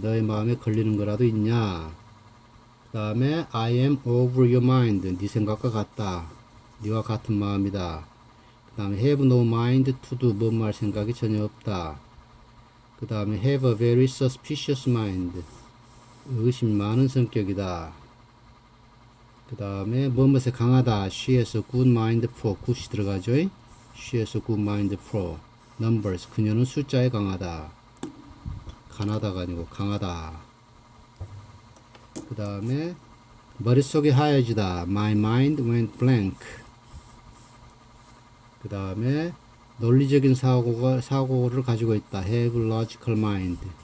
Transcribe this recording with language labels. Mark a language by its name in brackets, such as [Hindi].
[Korean] 너의 마음에 걸리는 거라도 있냐? [English] 그 다음에 I am over your mind. [Korean] 네 생각과 같다. 네와 같은 마음이다. [English] 그 다음에 have no mind to do. [Korean] 뭔 말 생각이 전혀 없다. [English] 그 다음에 have a very suspicious mind. [Korean] 의심이 많은 성격이다. 그 다음에 무엇에 강하다. [English] She has a good mind for. [Korean] good이 들어가죠. [English] She has a good mind for numbers. [Korean] 그녀는 숫자에 강하다. 가나다가 아니고 강하다. 그 다음에 머릿속이 하얘지다. [English] My mind went blank. [Korean] 그 다음에 논리적인 사고를 가지고 있다. [English] have logical mind.